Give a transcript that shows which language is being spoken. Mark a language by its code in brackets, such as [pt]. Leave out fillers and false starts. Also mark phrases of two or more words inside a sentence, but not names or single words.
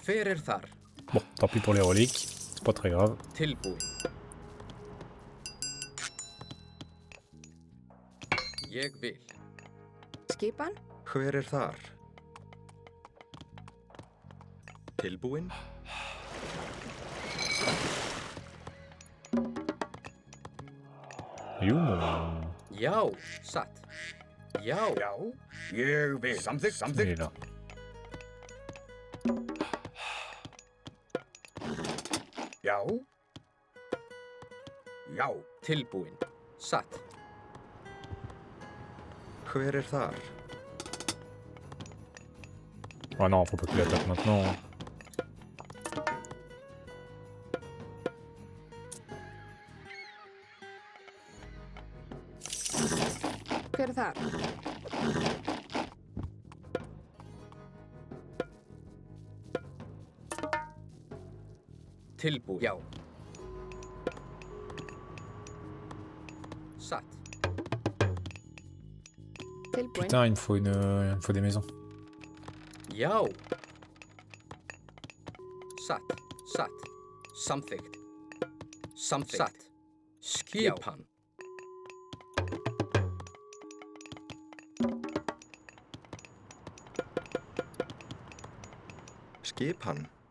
[is] hver þar? [fr] Bon, tant pis pour les reliques. C'est pas très grave. [is] Tilbúin. Ég vil. Skipan. Hver þar? Tilbúin. [fr] Et où mon... [is] Já, satt. Já, Já. Ég vil. Samþykkt. [fr] Il [is] Samþykkt. [fr] est là. [is] Já. Já. tilbúin. Satt. Hver þar? [fr] Ah non, faut pas qu'il attaque maintenant. [is] Hver þar? Tilbúin. Já. Satt. Tilbúin. [fr] Putain, il me faut des maisons. [is] Já. Satt. Satt. Samþykkt. Samþykkt. Satt. Skipan. Skipan.